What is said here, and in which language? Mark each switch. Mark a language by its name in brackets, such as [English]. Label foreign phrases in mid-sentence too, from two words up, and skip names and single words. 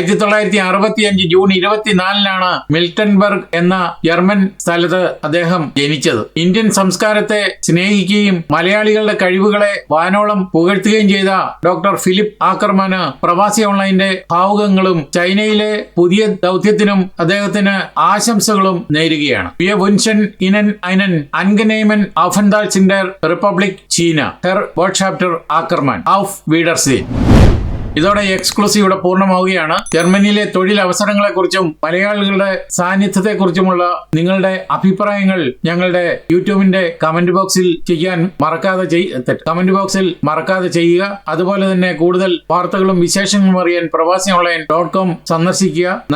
[Malayalam] 1965 ജൂൺ 24-നാണ് മിൽട്ടൻബർഗ് എന്ന ജർമ്മൻ സ്ഥലത്ത് അദ്ദേഹം ജനിച്ചത്. ഇന്ത്യൻ സംസ്കാരത്തെ സ്നേഹിക്കുകയും മലയാളികളുടെ കഴിവുകളെ വാനോളം പുകഴ്ത്തുകയും ചെയ്ത ഡോക്ടർ ഫിലിപ്പ് ആക്കർമാന് പ്രവാസി ഓൺലൈന്റെ ഭാവുകങ്ങളും ചൈനയിലെ പുതിയ ദൗത്യത്തിനും അദ്ദേഹത്തിന് ആശംസകളും നേരുകയാണ്. [German] Wir wünschen Ihnen einen angenehmen Aufenthalt in der Republik China, Herr Botschafter Ackermann. Auf Wiedersehen. [Malayalam] ഇതോടെ എക്സ്ക്ലൂസീവ് ഇവിടെ പൂർണ്ണമാവുകയാണ്. ജർമ്മനിയിലെ തൊഴിൽ അവസരങ്ങളെക്കുറിച്ചും മലയാളികളുടെ സാന്നിധ്യത്തെക്കുറിച്ചുമുള്ള നിങ്ങളുടെ അഭിപ്രായങ്ങൾ ഞങ്ങളുടെ യൂട്യൂബിന്റെ [English] comment box-ൽ [Malayalam] മറക്കാതെ ചെയ്യുക. അതുപോലെ തന്നെ കൂടുതൽ വാർത്തകളും വിശേഷങ്ങളും അറിയാൻ പ്രവാസി ഓൺലൈൻ.com സന്ദർശിക്കുക.